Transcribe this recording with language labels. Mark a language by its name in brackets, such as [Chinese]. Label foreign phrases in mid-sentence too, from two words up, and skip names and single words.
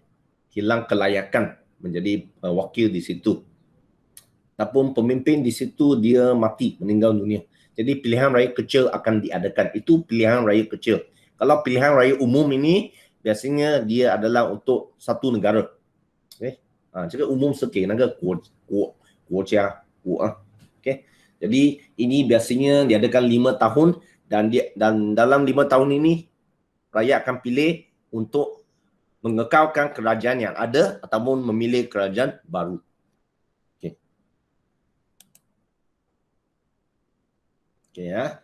[Malay] Hilang kelayakan menjadi wakil di situ. Ataupun pemimpin di situ dia mati, meninggal dunia. Jadi pilihan raya kecil akan diadakan. Itu pilihan raya kecil. Kalau pilihan raya umum ini, biasanya dia adalah untuk satu negara. [Chinese] Okay. 这个 umum 是给那个国家 okay. [Malay] Jadi ini biasanya diadakan 5 tahun dan dalam 5 tahun ini rakyat akan pilih untuk mengekalkan kerajaan yang ada ataupun memilih kerajaan baru. Okay, ya.